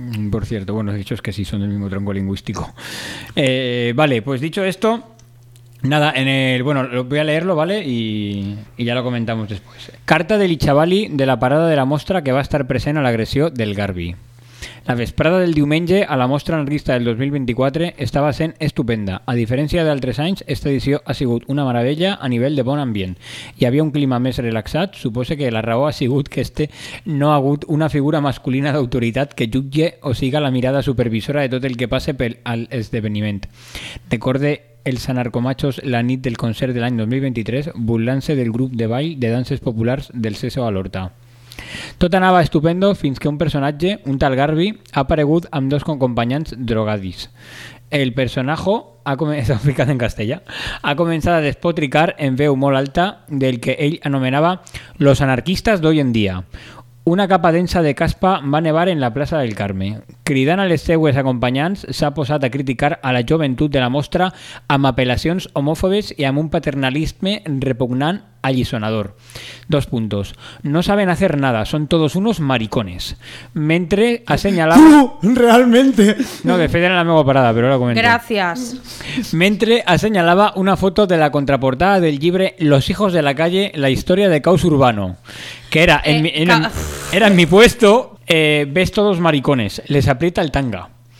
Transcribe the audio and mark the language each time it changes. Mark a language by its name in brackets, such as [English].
[Spanish] Por cierto, bueno, dicho es que sí, son del mismo tronco lingüístico. Vale, pues dicho esto, nada, bueno, voy a leerlo, ¿vale? Y ya lo comentamos después. Carta de Lichavali de la parada de la Mostra que va a estar presente a la agresión del Garbi. [Catalan] La vesprada del diumenge a la Mostra Anarquista del 2024 estava sent estupenda. A diferència d'altres anys, esta edició ha sigut una meravella a nivell de bon ambient. Hi havia un clima més relaxat. Suposo que la raó ha sigut que este no ha hagut una figura masculina d'autoritat que jutge o siga la mirada supervisora de tot el que passe per al esdeveniment. Recorde els anarcomachos la nit del concert de l'any 2023, burlant-se del grup de ball de danses populars del Seso a l'Horta. Tot anava estupendo fins que un personatge, un tal Garbi, ha aparegut amb dos companys drogadis. El personatge ha ficat en castellà, ha començat a despotricar en veu molt alta del que ell anomenava [Spanish] los anarquistas d'hoy en día. [Catalan] Una capa densa de caspa va nevar en la plaça del Carme. Cridant a les seues acompanyants, s'ha posat a criticar a la joventut de la Mostra amb apel·lacions homòfobes i amb un paternalisme repugnant allisonador. [Spanish] Dos puntos. No saben hacer nada, son todos unos maricones. [Catalan] Mentre assenyalava... [Spanish] ¡Tú! ¡Realmente! [Catalan] No, de fet era la meva parada, però la comento. [Spanish] Gracias. [Catalan] Mentre assenyalava una foto de la contraportada del llibre Los hijos de la calle, la historia de caos urbano, [Spanish] que era en mi puesto, ves todos maricones, les aprieta el tanga.